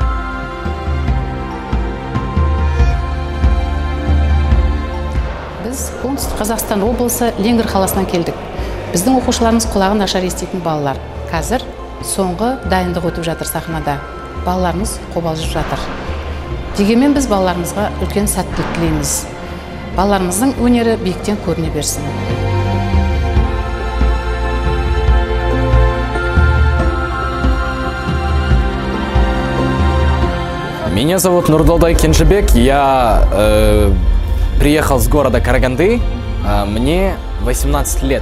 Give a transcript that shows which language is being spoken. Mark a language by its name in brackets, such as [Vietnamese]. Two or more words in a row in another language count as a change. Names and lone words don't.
[Kazakh] Біз оңтүстік Қазақстан облысы Ленгір қаласынан келдік. Біздің оқушыларымыз құлағын нашар еститін балалар. Қазір соңғы дайындық өтіп жатыр сахнада. Балаларымыз қобалжып жатыр. Дегенмен біз балаларымызға үлкен сәттілік тілейміз. Балаларымыздың өнері биіктен көріне берсін. [Russian] Меня зовут Нурдолдай Кенжебек, я приехал с города Караганды, мне 18 лет.